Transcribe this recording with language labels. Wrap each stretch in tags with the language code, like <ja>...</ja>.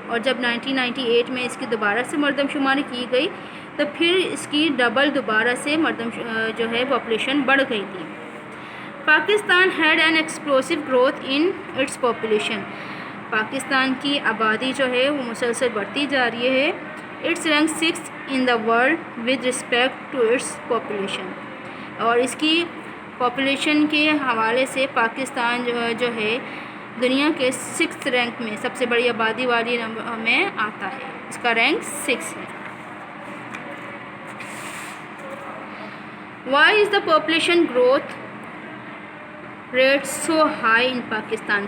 <ur>اور جب 1998 میں اس کی دوبارہ سے مردم شماری کی گئی تو پھر اس کی ڈبل دوبارہ سے جو ہے پاپولیشن بڑھ گئی تھی.</ur> <en>Pakistan had an explosive growth in its population.</en> <ur>Pakistan کی آبادی جو ہے وہ مسلسل بڑھتی جا رہی ہے.</ur> <en>Its rank 6 in the world with respect to its population.</en> <ur>اور اس کی پاپولیشن کے حوالے سے پاکستان جو ہے دنیا کے 6 رینک میں, سب سے بڑی آبادی والی میں آتا ہے. اس کا رینک 6 ہے.</ur> <en>Why is the population growth rate so high in Pakistan.</en>